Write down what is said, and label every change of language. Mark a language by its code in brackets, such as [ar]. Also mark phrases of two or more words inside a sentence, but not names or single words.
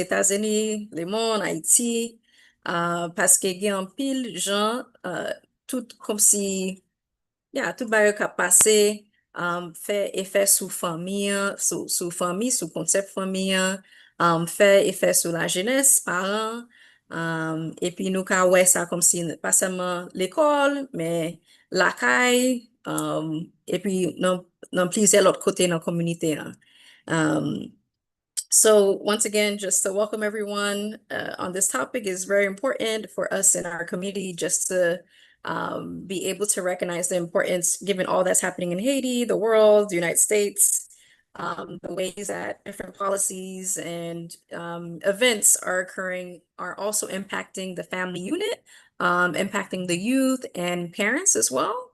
[ht] Etats-Unis, le moun, Haiti, paske gen an pil jan, tout kom si, tout bagay kap pase, fè efè sou fami, sou konsep fami, fè efè sou la jenès, paran, epi nou ka wè sa kom si, pas seman l'ekol, men lakay, epi nan plize lot kote nan komunite nan. [en] So once again, just to welcome everyone on this topic is very important for us in our community just to be able to recognize the importance given all that's happening in Haiti, the world, the United States, the ways that different policies and events are occurring are also impacting the family unit, impacting the youth and parents as well.